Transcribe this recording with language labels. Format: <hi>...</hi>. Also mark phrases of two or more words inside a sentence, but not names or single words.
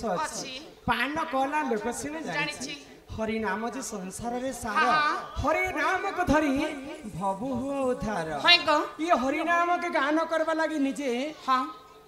<or>अछि। ଅଛି ପାନ କଲା ଲୋକ ସିନେ जानिछि। ଜାଣିଛି ହରି ନାମ ଯେ ସଂସାର ରେ ସାର हाँ। ହରି ନାମ କୁ ଧରି ଭବୁ ହୋ ଉଦ୍ଧାର ହାୟ ଗ ଏ ହରି ନାମ କେ ଗାନ କରିବା ଲାଗି ନିଜେ हाँ</or>